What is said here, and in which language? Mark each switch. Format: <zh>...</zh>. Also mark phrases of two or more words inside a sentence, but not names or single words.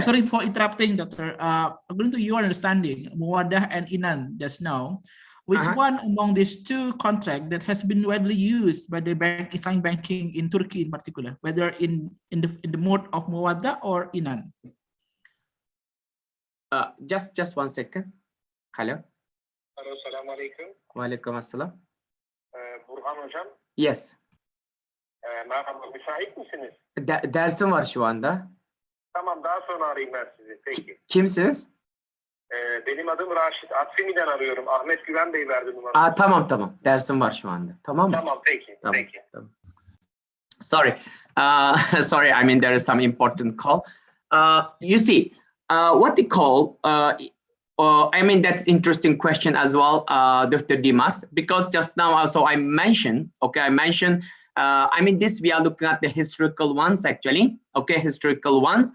<en>Sorry for interrupting, Doctor. According to your understanding, Mufawadah and Inan just now, which one among these two contracts that has been widely used by the Islamic banking in Turkey in particular, whether in the mode of Mufawadah or Inan? Just 1 second. Hello. Hello,</en> <ar>السلام عليكم. وعليكم السلام.</ar> <tr>Buerhan hocam.</tr> <en>Yes.</en> <tr>Merhaba, müsait misiniz? Dersim var şu anda. Tamam, daha sonra arayayım ben sizi. Peki. Kimsiniz? Benim adım Raşit. Atsimi'den arıyorum. Ahmet Güven Bey verdi numarayı. Tamam. Dersim var şu anda. Tamam mı? Tamam, peki. Tamam, Peki. tamam.</tr> <en>Sorry. Sorry, I mean, there is some important call. You see, what they call, I mean, that's interesting question as well, Dr. Dimas, because just now also I mentioned, okay, I mean, this we are looking at the historical ones actually, okay, historical ones.</en>